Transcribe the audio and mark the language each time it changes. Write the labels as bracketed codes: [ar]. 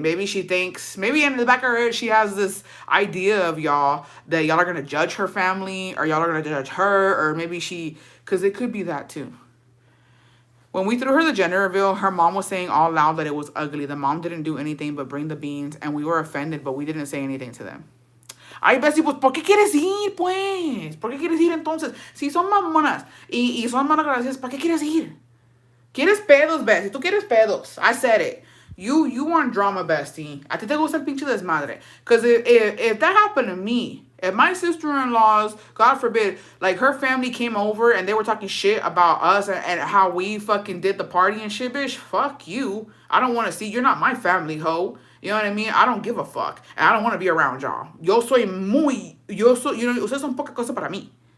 [en] Maybe she thinks, maybe in the back of her head, she has this idea of y'all, that y'all are going to judge her family, or y'all are going to judge her, or maybe because it could be that too. When we threw her the gender reveal, her mom was saying all loud that it was ugly. The mom didn't do anything but bring the beans, and we were offended, but we didn't say anything to them. [es] Ay, Bessie, pues, ¿por qué quieres ir, pues? ¿Por qué quieres ir, entonces? Si son mamonas y son malagradecidas, ¿para qué quieres ir? ¿Quieres pedos, Bessie? Tú quieres pedos. [en] I said it. You want drama, Bestie. [es] A ti te gusta el pinche desmadre. [en] Because if that happened to me, if my sister-in-laws, God forbid, like her family came over and they were talking shit about us and how we fucking did the party and shit, bitch, fuck you. I don't want to see. You're not my family, hoe. You know what I mean? I don't give a fuck. And I don't want to be around y'all. You know, [es] ustedes son poca cosa para mí.